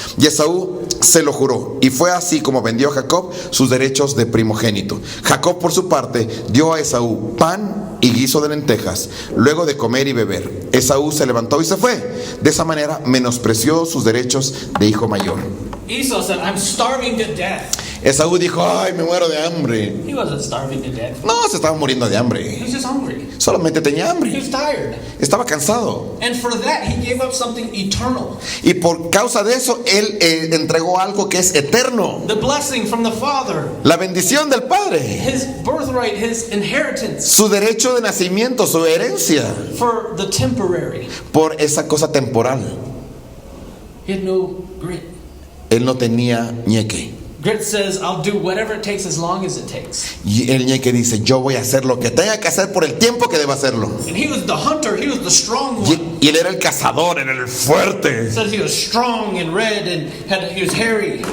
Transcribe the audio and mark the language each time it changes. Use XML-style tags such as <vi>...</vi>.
<es>Y Esaú se lo juró, y fue así como vendió a Jacob sus derechos de primogénito. Jacob, por su parte, dio a Esaú pan y guiso de lentejas, luego de comer y beber. Esaú se levantó y se fue. De esa manera menospreció sus derechos de hijo mayor.</es> <en>Esau said, I'm starving to death.</en> <es>Esaú dijo: ay, me muero de hambre.</es> <en>He wasn't starving to death.</en> <es>No, se estaba muriendo de</es> <en>He</en> <es>hambre.</es> <en>was just hungry.</en> <es>Solamente tenía</es> <en>He</en> <es>hambre.</es> <en>was tired.</en> <es>Estaba cansado.</es> <en>And for that, he gave up something eternal.</en> <es>Y por causa de eso, él entregó algo que es eterno.</es> <en>The blessing from the Father,</en> <es>La bendición del Padre.</es> <en>his birthright, his inheritance,</en> <es>Su derecho de nacimiento, su herencia.</es> <en>for the temporary.</en> <es>Por esa cosa temporal.</es> <en>He had no grit.</en> <es>Él no tenía ñeque.</es> <en>Grit says, I'll do whatever it takes as long as it takes.</en> <es>Y el ñeque dice: yo voy a hacer lo que tenga que hacer por el tiempo que deba hacerlo.</es> <en>And he was the hunter, he was the strong one.</en> <es>Y él era el cazador, era el fuerte.</es> <en>It says he was strong and red and he was hairy.</en>